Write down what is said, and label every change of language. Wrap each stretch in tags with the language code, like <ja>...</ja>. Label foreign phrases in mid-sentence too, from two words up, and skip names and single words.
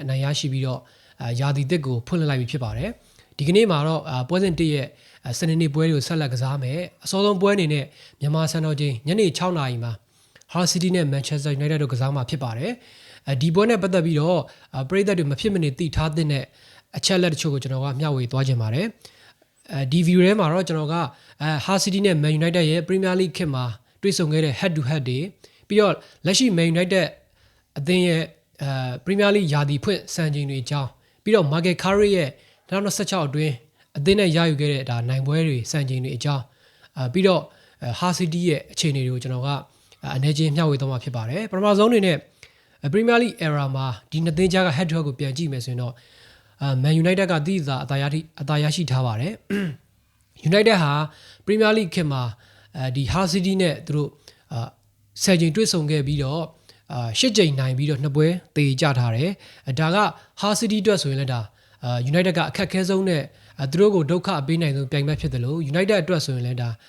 <my>နိုင်ရရှိပြီးတော့ရာသီတစ်ကိုဖွင့်လှစ်လိုက်ပြီဖြစ်ပါတယ်ဒီကနေ့မှာတော့ပွဲစဉ်1ရဲ့စနေနေ့ပွဲတွေကိုဆက်လက်ကစားမယ်အစောဆုံးပွဲအနေနဲ့မြန်မာစံတော်ချိန်ညနေ6:00 နာရီမှာ Hull City နဲ့ Manchester United တို့ကစားမှာဖြစ်ပါတယ်ဒီပွဲနဲ့ပတ်သက်ပြီးတော့ပရိသတ်တွေမ ဖြစ်မနေသိထားတဲ့အချက်လက်တချို့ကိုကျွန်တော်ကမျှဝေသွားခြင်းပါတယ်ဒီ view ထဲမှာတော့ကျွန်တော်ကHull City နဲ့ Man United ရဲ့ Premier League ခေတ်မှာတွေ့ဆုံခဲ့တဲ့</my> <en>head to head</en> <my>တွေပြီးတော့လက်ရှိ Man United အ သင်းရဲ့Premier League ရာသီဖွင့်စံချိန်တွေအကြောင်းပြီးတော့ Michael Carrick ရဲ့2016အတွင်းအသင်းနဲ့ရယူခဲ့တဲ့ဒါနိုင်ပွဲတွေစံချိန်တွေအကြောင်းပြီးတော့ Hull City ရဲ့အခြေအနေတွေကိုကျွန်တော်ကအနေချင်းမျှဝေသွားမှာဖြစ်ပါတယ်ပထမဆုံးအနေနဲ့ Premier League era မှာဒီနှစ်သင်းကြားက</my> <en>head to head</en> <my>ကိုပြန်ကြည့်မယ်ဆိုရင်တော့Man United ကတည်တာအသာရရှိထားပါတယ် United ဟာ Premier League ခေတ်မှာဒီ Hull City နဲ့သူတို့10ချိန်တွေ့ဆုံခဲ့ပြီးတော့10ချိန်နိုင်ပြီးတော့နှစ်ပွဲသေကြထားတယ်ဒါက Hull City အတွက်ဆိုရင်လည်းဒါUnited ကအခက်အခဲဆုံးနဲ့သူတို့ကိုဒုက္ခပေးနိုင်ဆုံးပြိုင်ဘက်ဖြစ်တယ်လို့ United အတွက်ဆိုရင်လည်းဒါ</my>